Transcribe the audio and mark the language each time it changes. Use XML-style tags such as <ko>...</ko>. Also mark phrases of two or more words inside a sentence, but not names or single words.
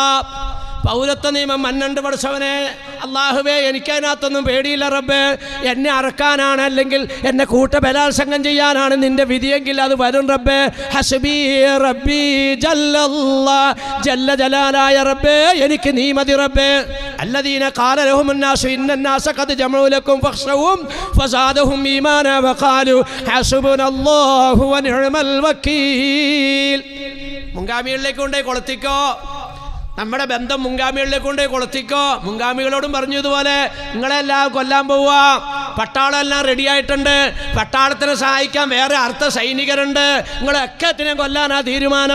<ml>പൗരത്വ നിയമം മന്നണ്ട് പഠിച്ചവനെ. അള്ളാഹുവേ, എനിക്കതിനകത്തൊന്നും പേടിയില്ല റബ്ബേ. എന്നെ അറക്കാനാണ്, അല്ലെങ്കിൽ എന്നെ ബലാത്സംഗം ചെയ്യാനാണ് നിന്റെ വിധിയെങ്കിൽ അത് വരും റബ്ബേ.</ml> <ar>حسبي ربي جل الله جل جلاله</ar> <ml>റബ്ബേ, എനിക്ക് നീ മതി റബ്ബേ.</ml> <ar>الذين قال لهم الناس إن الناس قد جمعوا لكم فاخشوهم فزادهم إيمانا وقالوا حسبنا الله ونعم الوكيل.</ar> <ml>മുൻഗാമികളിലേക്ക് കൊണ്ടേ കൊളുത്തിക്കോ. നമ്മുടെ ബന്ധം മുൻഗാമികളിലേക്ക് കൊണ്ടേ കൊളുത്തിക്കോ. മുൻഗാമികളോടും പറഞ്ഞു, ഇതുപോലെ നിങ്ങളെല്ലാം കൊല്ലാൻ പോവുക, പട്ടാളം എല്ലാം റെഡി ആയിട്ടുണ്ട്, പട്ടാളത്തിനെ സഹായിക്കാൻ വേറെ അർത്ഥ സൈനികരുണ്ട്, നിങ്ങളൊക്കെ കൊല്ലാനാ തീരുമാനം.</ml>